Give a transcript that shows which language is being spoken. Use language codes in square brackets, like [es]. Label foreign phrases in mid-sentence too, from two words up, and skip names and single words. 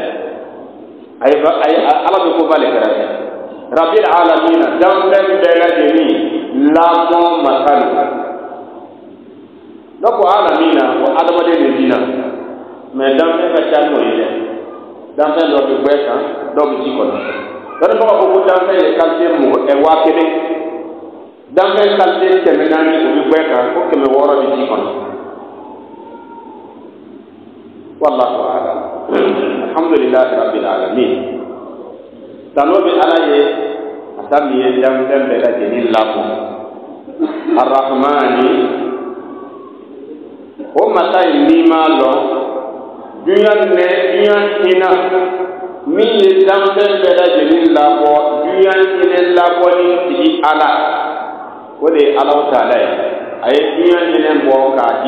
[bm] ala bɛ ko b'ale kɛrɛfɛ [ar] رب العالمين [bm] danfɛn bɛɛ lajɛlen lamɔ masalo dɔ ko alamina o adamaden de dina mais danfɛn ka ca n'o ye dɛ danfɛn dɔ bɛ gbɛ kan dɔw bɛ ji kɔnɔ dɔnni b'a fɔ ko danfɛn ye qualité 1000 danfɛn qualité 400 o bɛ gbɛ kan ko 600 bɛ ji kɔnɔ [ar] والله أعلم الحمد لله رب العالمين [bm] tano bɛ ala ye asa min ye danfɛn bɛɛ lajɛlen lamɔ arrahmani o masa in n'i m'a lɔn duɲa hinɛ min ye danfɛn bɛɛ lajɛlen labɔ duɲa hinɛ labɔli tigi ala o de ye alaw taala ye a ye duɲa hinɛ bɔ k'a di